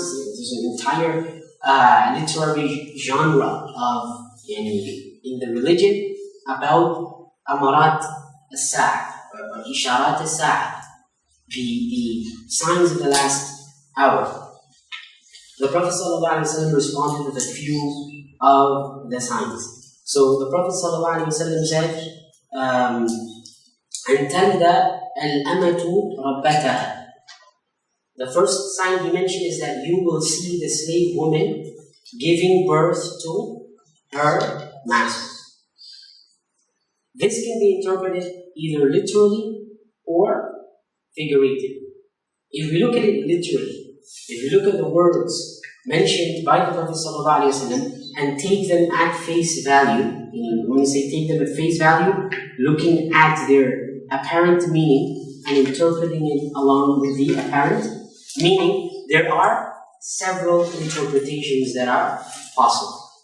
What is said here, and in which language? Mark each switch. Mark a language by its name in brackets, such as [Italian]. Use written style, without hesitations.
[English] There's an entire literary genre of in the religion about amarat as-sa'ah or isharat as-sa'ah, the signs of the last hour. The Prophet ﷺ responded with a few of the signs. So the Prophet ﷺ said, [Arabic] أَنْ تَلِدَ الْأَمَةُ رَبَّتَهَا. [English] The first sign he mentioned is that you will see the slave woman giving birth to her master. This can be interpreted either literally or figuratively. If we look at it literally, if you look at the words mentioned by the Prophet ﷺ and take them at face value, when we say take them at face value, looking at their apparent meaning and interpreting it along with the apparent meaning, there are several interpretations that are possible.